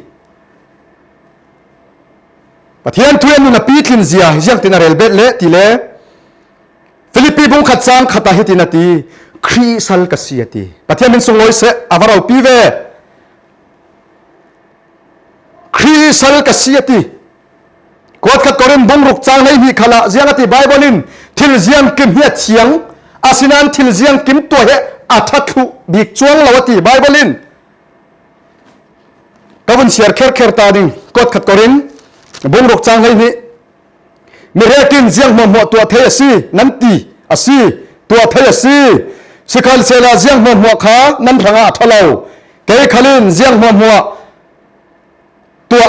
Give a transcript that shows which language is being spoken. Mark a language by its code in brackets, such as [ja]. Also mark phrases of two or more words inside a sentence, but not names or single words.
[cfm] pathian thuan nun a pi thlin zia hiang tin rel bet le ti le Philippi bung khat sang khata hitinati khri sal kasiati pathian min sung loi se avarau pi ve khri sal kasiati kot khat korin bung ruk chang nei hi khala ziangati bible in thil ziang kim hi thiang asinan thil ziang kim to he athathu bik chuang lawati bible in kavun share kher ta ding kot khat korin bung ruk chang nei hi mi rekin ziang mo tua thei asi nan ti asi tua thei asi sikhal sela ziang mo kha nan ranga thalo ke khalin ziang mo tua